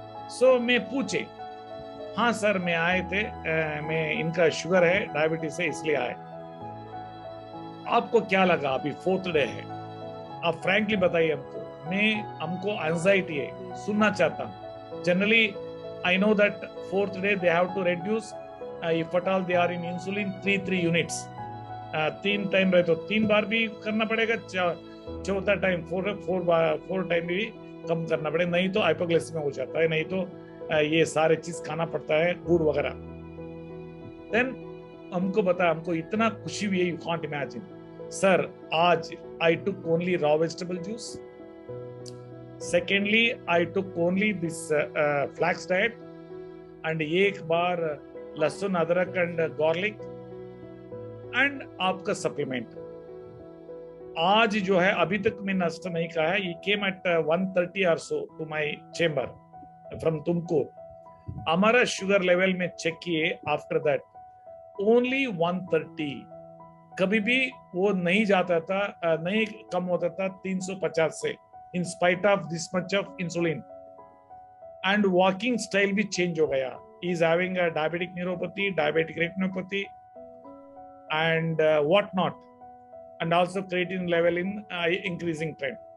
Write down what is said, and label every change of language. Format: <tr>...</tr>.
<hi>सो मैं पूछे, हाँ सर मैं आए थे, मैं इनका शुगर है, डायबिटीज है, इसलिए आए। आपको क्या लगा? अभी 4th डे है, आप फ्रैंकली बताइए हमको। हमको एंजाइटी है, सुनना चाहता हूँ।</hi> <en>Generally I know that 4th day they have to reduce, if at all they are in insulin, 3 units.</en> <hi>3 time रहे तो 3 बार भी करना पड़ेगा, चौथा टाइम 4 टाइम भी कम करना पड़ेगा, नहीं तो हाइपोग्लाइसेमिया हो जाता है, नहीं तो ये सारे चीज खाना पड़ता है, गुड़ वगैरह। देन हमको बता, हमको इतना खुशी हुई है,</hi> <en>You can't imagine. Sir, आज I took only raw vegetable juice. Secondly, I took only this flax diet and</en> <hi>एक बार लहसुन अदरक</hi> <en>and garlic and आपका supplement.</en> <hi>आज जो है अभी तक मैं नाश्ता नहीं खाया है.</hi> <en>He came at 1:30 or so to my chamber from तुमको.</en> <hi>हमारा शुगर लेवल में चेक किए. After that only 130. कभी भी वो नहीं जाता था, नहीं कम होता था 350 से,</hi> <en>In spite of this much of insulin. And walking style भी change हो गया. Is having a diabetic neuropathy, diabetic retinopathy and what not, and also creatinine level in increasing trend.</en>